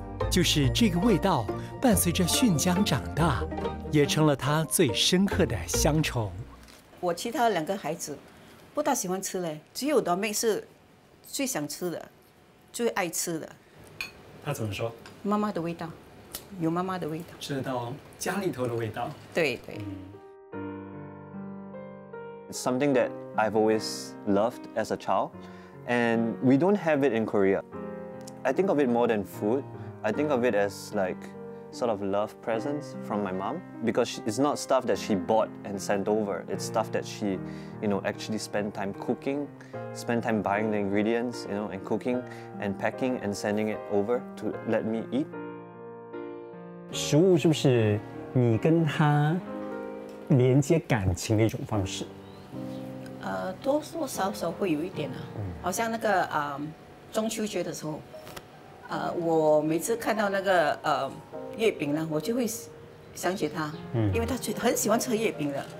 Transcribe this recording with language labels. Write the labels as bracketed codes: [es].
[zh] 就是这个味道，伴随着训江长大，也成了他最深刻的乡愁。我其他2个孩子，不大喜欢吃嘞，只有短妹是最想吃的，最爱吃的。他怎么说？妈妈的味道，有妈妈的味道，吃得到家里头的味道。对对。 [en] It's something that I've always loved as a child, and we don't have it in Korea. I think of it more than food. I think of it as like sort of love presents from my mom, because it's not stuff that she bought and sent over. It's stuff that she, actually spent time cooking, spent time buying the ingredients, and cooking and packing and sending it over to let me eat. [zh] 食物是不是你跟他连接感情的一种方式？多多少少会有一点啊，好像那个中秋节的时候，我每次看到那个月饼呢，我就会想起他，因为他很喜欢吃月饼的。